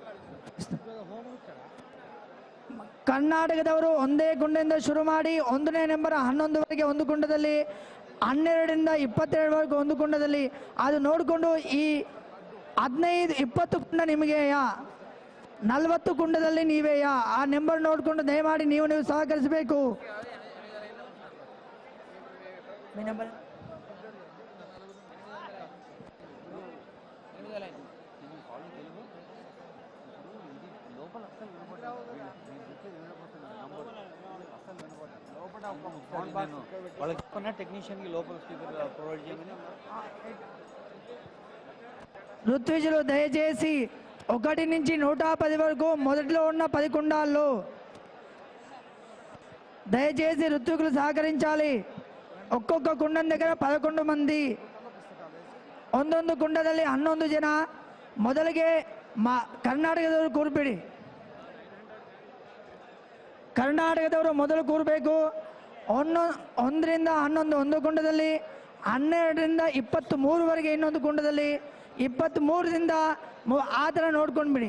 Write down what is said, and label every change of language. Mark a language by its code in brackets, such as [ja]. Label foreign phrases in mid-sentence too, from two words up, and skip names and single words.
[kn] ಕರ್ನಾಟಕದವರು ಒಂದೇ ಕುಂಡದಿಂದ ಶುರು ಮಾಡಿ 1ನೇ ನಂಬರ್ 11ವರೆಗೆ ಒಂದು ಕುಂಡದಲ್ಲಿ, 12ರಿಂದ 22ವರೆಗೂ ಒಂದು ಕುಂಡದಲ್ಲಿ, ಅದು ನೋಡಿಕೊಂಡು ಈ 15-20 ಕುಂಡ ನಿಮಗೆಯಾ, 40 ಕುಂಡದಲ್ಲಿ ನೀವೇಯಾ, ಆ ನಂಬರ್ ನೋಡಿಕೊಂಡು ದಯಮಾಡಿ ನೀವು ಸಹಕರಿಸಬೇಕು. [te] టెక్నీషియన్ కి లోపల స్పీకర్ ప్రొవైడ్ చేయమని. ఋత్విజులు దయచేసి 1 నుంచి 110 వరకు మొదట్లో ఉన్న 10 కుండాల్లో దయచేసి ఋత్వికులు సహకరించాలి. ఒక్కొక్క కుండం దగ్గర [kn] 11 ಮಂದಿ, ಒಂದೊಂದು ಕುಂಡದಲ್ಲಿ 11 ಜನ. ಮೊದಲಿಗೆ ಕರ್ನಾಟಕದವರು ಕೂರ್ಬಿಡಿ, ಕರ್ನಾಟಕದವರು ಮೊದಲು ಕೂರಬೇಕು. 1ರಿಂದ 11 ಒಂದು ಕುಂಡದಲ್ಲಿ, 12ರಿಂದ 23ವರೆಗೆ ಇನ್ನೊಂದು ಕುಂಡದಲ್ಲಿ, 23ರಿಂದ ಆ ಥರ ನೋಡ್ಕೊಂಡ್ಬಿಡಿ.